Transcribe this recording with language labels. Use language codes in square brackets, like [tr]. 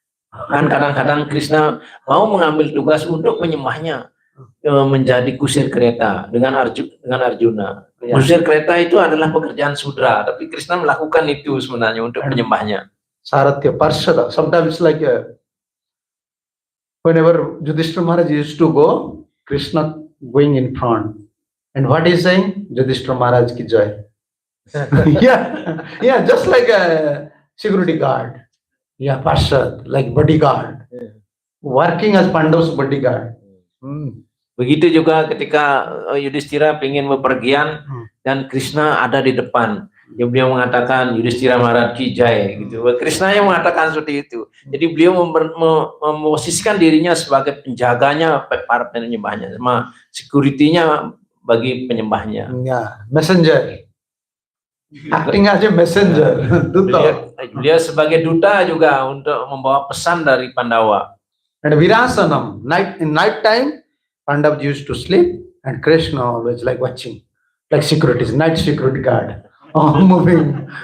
[id] Kan kadang-kadang Krishna mau mengambil tugas untuk penyembahnya menjadi kusir kereta dengan Arjuna. Ya. Kusir kereta itu adalah pekerjaan Sudra, tapi Krishna melakukan itu sebenarnya untuk penyembahnya. Saratya, Parshada. [en] Sometimes like whenever Yudhishthira Maharaj used to go, Krishna going in front. And what is saying? Yudhishthira Maharaj ki jai. Yeah, just like a security guard. Yeah, Parshad, like bodyguard. Working as Pandav's bodyguard. [id] Begitu juga ketika Yudhishthira ingin bepergian dan Krishna ada di depan. Beliau mengatakan Yudhishthira Maharaj ki jai gitu. Krishna yang mengatakan seperti itu. Jadi beliau memposisikan dirinya sebagai penjaganya para penyembahnya, sama security-nya bagi penyembahnya. [en] Yeah, messenger. Acting as a messenger. [id] Beliau sebagai duta juga untuk membawa pesan dari Pandawa. [en] And Virasanam, in night time, Pandava used to sleep, and Krishna always like watching, like security, night security guard, moving.